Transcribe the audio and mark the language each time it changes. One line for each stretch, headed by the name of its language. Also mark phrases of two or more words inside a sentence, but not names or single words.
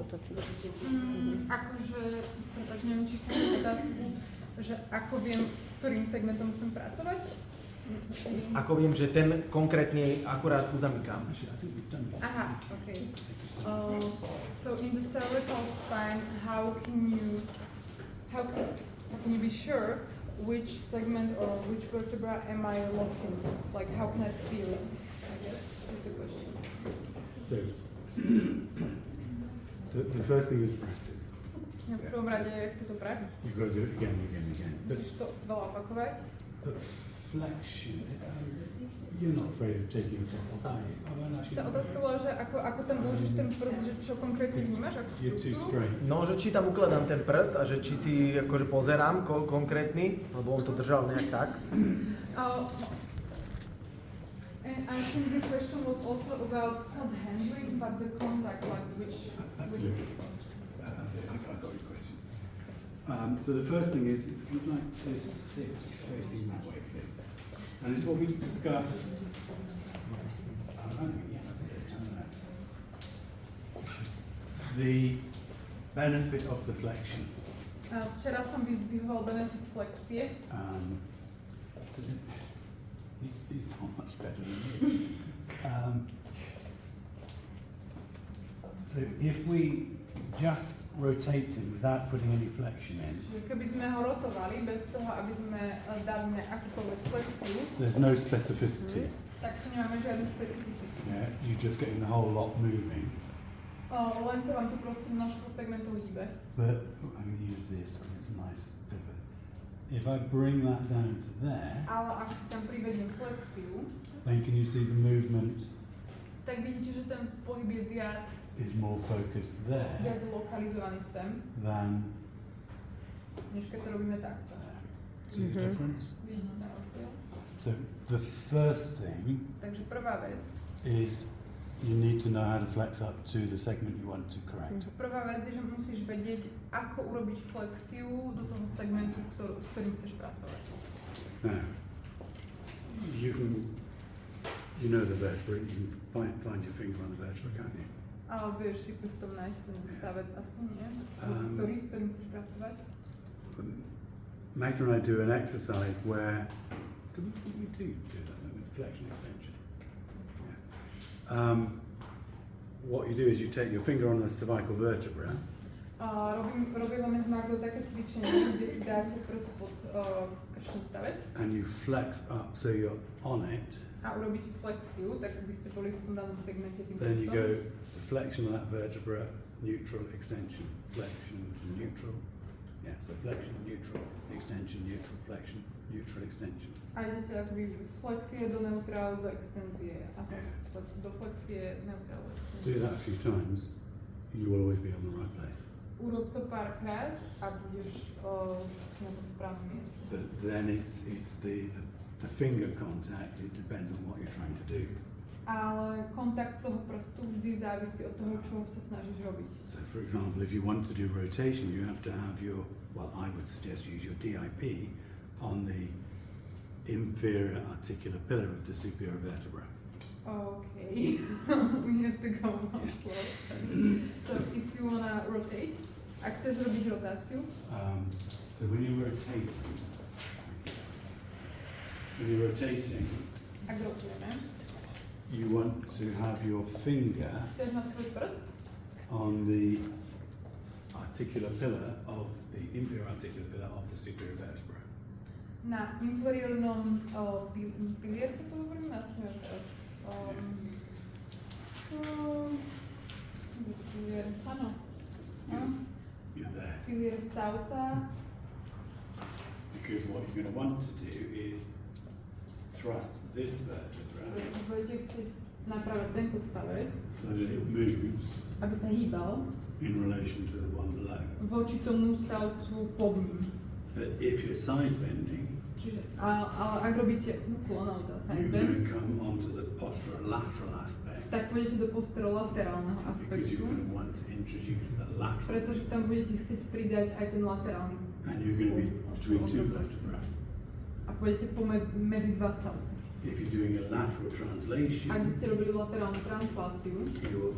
Slovak: Akože, pretože neviem, či chápem otázku, že ako viem, s ktorým segmentom chcem pracovať. Ako viem, že ten konkrétne akurát uzamykám.
English: Actually, I think we've done that. Aha, okay. Thank you so much. So in the cervical spine, how can you be sure which segment or which vertebra am I locking? Like how can I feel it? I guess is the question. So the first thing is practice.
Slovak: V prvom rade chce to prax.
English: You've got to do it again and again and again.
Slovak: Musíš to veľa opakovať.
English: But flexion, you're not afraid of taking your top off, are you? I mean, actually,
Slovak: Tá otázka bola, že ako tam vložíš ten prst, že čo konkrétne vnímaš, ako
English: you're too
Slovak: štruktúru?
English: straight.
Slovak: No, že či tam ukladám ten prst a že či si akože pozerám konkrétny, lebo on to držal nejak tak.
English: And I think the question was also about not handling, but the contact, like which... Absolutely. That's it. I got your question. So the first thing is, if you'd like to sit facing that way, please. And it's what we discussed. The benefit of the flexion.
Slovak: Včera som vyzdvihoval benefit flexie.
English: He's not much better than me. So if we just rotate him without putting any flexion in,
Slovak: Čiže keby sme ho rotovali bez toho, aby sme dali akúkoľvek flexiu,
English: there's no specificity.
Slovak: tak tu nemáme žiadnu špecifiku.
English: Yeah, you're just getting the whole lot moving.
Slovak: Len sa vám tu proste množstvo segmentov hýbe.
English: But I'm going to use this because it's a nice pivot. If I bring that down to there,
Slovak: Ale ak si tam privediem flexiu,
English: then can you see the movement
Slovak: tak vidíte, že ten pohyb je viac
English: is more focused there
Slovak: lokalizovaný sem,
English: than
Slovak: než keď to robíme takto.
English: there. See the difference?
Slovak: Vidíte ten rozdiel?
English: So the first thing
Slovak: Takže prvá vec.
English: is you need to know how to flex up to the segment you want to correct.
Slovak: Prvá vec je, že musíš vedieť, ako urobiť flexiu do toho segmentu, s ktorým chceš pracovať.
English: Now, you know the vertebra, you can find your finger on the vertebra, can't you?
Slovak: Ale vieš si prstom nájsť ten stavec, asi nie? S ktorým chceš pracovať?
English: Magda and I do an exercise where, do we do that, flexion extension? Yeah. What you do is you take your finger on the cervical vertebra.
Slovak: Robíme s Magdou také cvičenie, kde si dáte prst pod krčný stavec.
English: And you flex up so you're on it.
Slovak: A urobíte flexiu, tak by ste boli v tom danom segmente tým
English: Then you
Slovak: prstom.
English: go to flexion of that vertebra, neutral, extension, flexion to neutral. Yeah, so flexion, neutral, extension, neutral, flexion, neutral extension.
Slovak: A idete akoby z flexie do neutrálu do extenzie a
English: Yes.
Slovak: do flexie neutrálu do
English: Do
Slovak: extenzie.
English: that a few times, you will always be on the right place.
Slovak: Urob to párkrát a budeš na tom správnom mieste.
English: But then it's the finger contact, it depends on what you're trying to do.
Slovak: Ale kontakt toho prstu vždy závisí od toho, čo sa snažíš robiť.
English: So for example, if you want to do rotation, you have to have your, well, I would suggest you use your DIP on the inferior articular pillar of the superior vertebra. Okay, we have to go more slow. So if you wanna rotate,
Slovak: ak chceš robiť rotáciu,
English: So when you're rotating,
Slovak: ak rotujeme,
English: you want to have your finger
Slovak: chceš mať svoj prst
English: on the articular pillar of the inferior articular pillar of the superior vertebra.
Slovak: na inferiornom pilier sa to hovorí, nasmiem teraz. Pilier, áno.
English: You're there.
Slovak: Pilier stavca.
English: Because what you're going to want to do is thrust this vertebra
Slovak: Budete chcieť napravať tento stavec,
English: so that it moves
Slovak: aby sa hýbal
English: in relation to the one below.
Slovak: voči tomu stavcu pod ním.
English: But if you're side bending,
Slovak: Čiže, ale ak robíte úklon alebo teda
English: you're side going bend, to come onto the posterolateral aspect
Slovak: tak pôjdete do posterolaterálneho
English: because you're
Slovak: aspektu,
English: going to want to introduce the lateral.
Slovak: pretože tam budete chcieť pridať aj ten laterálny.
English: And you're going to be between two vertebrae.
Slovak: A pôjdete medzi dva stavce.
English: If you're doing a lateral translation,
Slovak: Ak by ste robili laterálnu transláciu,
English: you will come